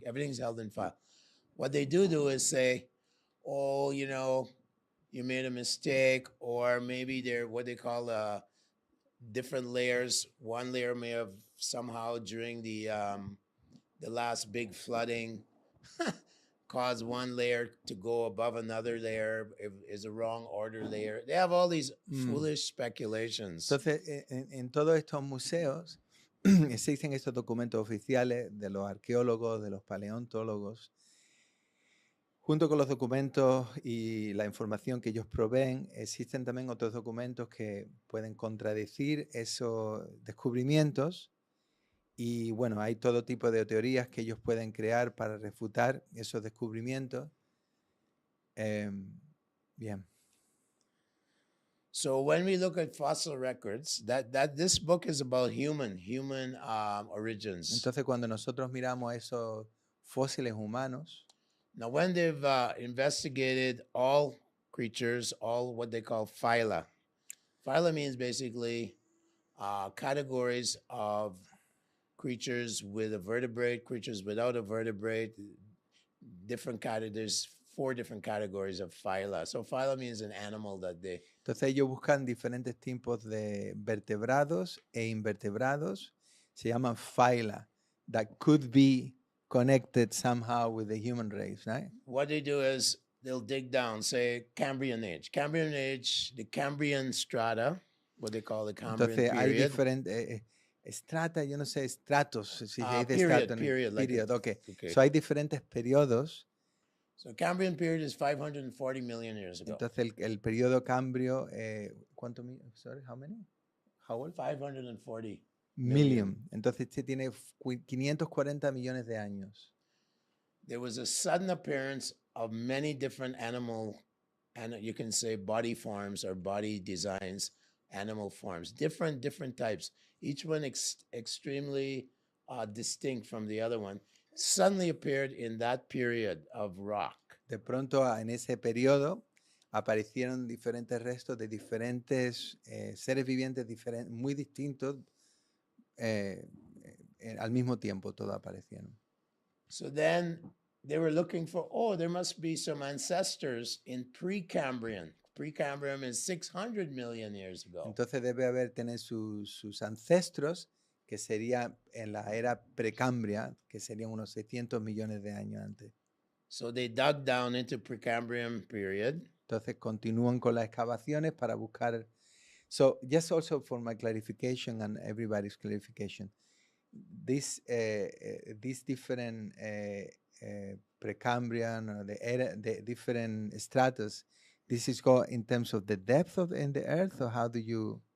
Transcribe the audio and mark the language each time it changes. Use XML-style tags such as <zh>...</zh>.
<en>Everything's held in file. What they do is say, oh, you know, you made a mistake, or maybe they're what they call different layers. One layer may have somehow during the last big flooding caused one layer to go above another layer. Is a wrong order layer. They have all these foolish speculations.</en> <es>Entonces, en todos estos museos existen estos documentos oficiales de los arqueólogos, de los paleontólogos. Junto con los documentos y la información que ellos proveen, existen también otros documentos que pueden contradecir esos descubrimientos. Y bueno, hay todo tipo de teorías que ellos pueden crear para refutar esos descubrimientos. Bien.</es> <en>So when we look at fossil records, that this book is about human origins.</en> <es>Entonces, cuando nosotros miramos esos fósiles humanos,</es> <en>Now, when they've investigated all creatures, all what they call phyla. Phyla means basically categories of creatures with a vertebrate, creatures without a vertebrate, different categories. There's 4 different categories of phyla. So phyla means an animal that they...</en> <es>entonces ellos buscan diferentes tipos de vertebrados e invertebrados. Se llaman</es> <en>phyla, that could be connected somehow with the human race, right? What they do is they'll dig down, say Cambrian age. Cambrian age, the Cambrian strata, what they call the Cambrian</en> <es>Entonces hay</es> <en>period.</en> <es>diferentes estrata, yo no sé, estratos, si se dice</es> <en>Period,</en> <es>estrato,</es> <en>period, like period, a- okay. okay.</en> <es>So hay diferentes periodos.</es> <en>So Cambrian period is 540 million years ago.</en> <es>Entonces el periodo cambrio, ¿cuánto?</es> <en>Sorry, how many? How old? 540. Million.</en> <es>Entonces este tiene 540 millones de años.</es> <en>There was a sudden appearance of many different animal, and you can say body forms or body designs, animal forms, different types, each one extremely distinct from the other one, suddenly appeared in that period of rock.</en> <es>De pronto en ese periodo aparecieron diferentes restos de diferentes seres vivientes muy distintos al mismo tiempo, todos aparecieron.</es> <en>So then they were looking for, oh, there must be some ancestors in Precambrian. Precambrian is 600 million years ago.</en> <es>Entonces debe haber tener sus ancestros, que sería en la era precambria, que serían unos 600 millones de años antes.</es> <en>So they dug down into Precambrian period.</en> <es>Entonces continúan con las excavaciones para buscar.</es> <en>So just also for my clarification and everybody's clarification, these different Precambrian or the different stratus, this is called in terms of the depth in the earth, or how do you?</en>